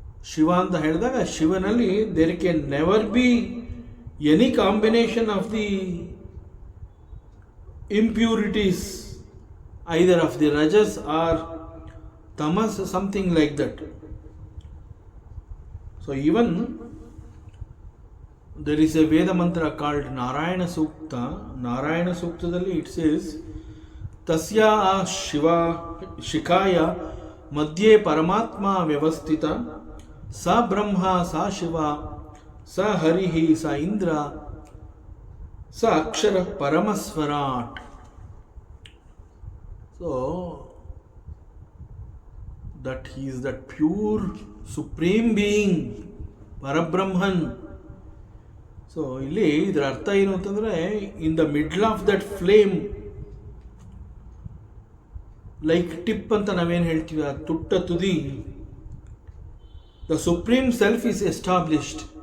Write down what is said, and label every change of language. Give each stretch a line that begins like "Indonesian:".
Kannada: ಶಿವ ಅಂತ ಹೇಳಿದಾಗ ಶಿವನಲ್ಲಿ
English: There can never be any combination of the impurities, either of the rajas or tamas, something like that. So even there is a Veda mantra called Narayana Sukta.
Sanskrit: Narayana Suktadalli
English: it says,
Sanskrit: Tasya Shiva Shikaya Madhye Paramatma Vyavastita Sa Brahma Sa Shiva Sa Harihi Sa Indra Sa Akshara Paramasvarat.
English: So that he is that pure supreme being, Parabrahman. So
Kannada: ಇಲ್ಲಿ ಇದರ ಅರ್ಥ ಏನು ಅಂತಂದರೆ,
English: in the middle of that flame, like tip
Kannada: ಅಂತ ನಾವೇನು ಹೇಳ್ತೀವಿ, ಆ ತುಟ್ಟ ತುದಿ,
English: The supreme self is established.